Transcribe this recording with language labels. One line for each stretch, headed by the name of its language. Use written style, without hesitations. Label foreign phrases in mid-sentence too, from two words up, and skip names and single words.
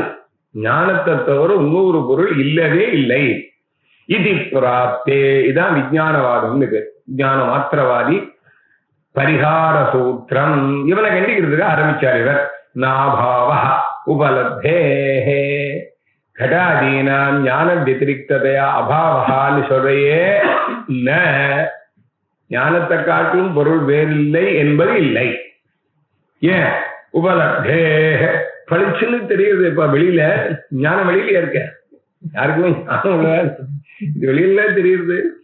Tamil: ஞானத்தை தவிர இன்னொரு பொருள் இல்லவே இல்லை. இது பிராப்தே. இதான் விஜயானவாதம். விஜயான மாத்திரவாதி பரிகார சூத்திரம். இவனை கண்டிக்கிறதுக்கு ஆரம்பிச்சார் இவர்.
Sanskrit: नाभाव उपलब्धे घटादीनां ज्ञान व्यतिरिक्ततया
Tamil: அபாவஹான்னு சொல்றையே. ந ஞானத்தை காட்டும் பொருள் வேறில்லை என்பது இல்லை. ஏன்? உபலப்தே பளிச்சுன்னு தெரியுது. இப்ப வெளியில ஞானம் வெளியில இருக்க யாருக்குமே ஞானம் இது வெளியில தெரியுது.